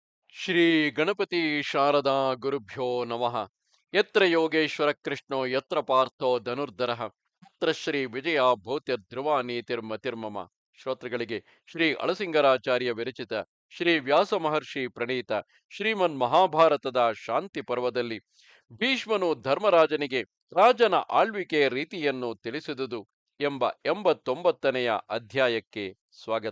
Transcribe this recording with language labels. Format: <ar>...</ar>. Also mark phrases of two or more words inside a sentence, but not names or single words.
<sa>ಶ್ರೀ ಗಣಪತಿ ಶಾರದಾ ಗುರುಭ್ಯೋ ನಮಃ. ಯತ್ರ ಯೋಗೇಶ್ವರ ಕೃಷ್ಣೋ ಯತ್ರ ಪಾರ್ಥೋ ಧನುರ್ಧರಃ ಯತ್ರ ಶ್ರೀ ವಿಜಯ ಭೂತ್ಯ ಧ್ರುವ ನೀತಿರ್ಮತಿರ್ಮಮ.</sa> <kn>ಶ್ರೋತೃಗಳಿಗೆ ಶ್ರೀ ಅಳಸಿಂಗರಾಚಾರ್ಯ ವಿರಚಿತ ಶ್ರೀ ವ್ಯಾಸ ಮಹರ್ಷಿ ಪ್ರಣೀತ ಶ್ರೀಮನ್ ಮಹಾಭಾರತದ ಶಾಂತಿ ಪರ್ವದಲ್ಲಿ ಭೀಷ್ಮನು ಧರ್ಮರಾಜನಿಗೆ ರಾಜನ ಆಳ್ವಿಕೆಯ ರೀತಿಯನ್ನು ತಿಳಿಸಿದುದು ಎಂಬ 89ನೆಯ ಅಧ್ಯಾಯಕ್ಕೆ ಸ್ವಾಗತ.</kn>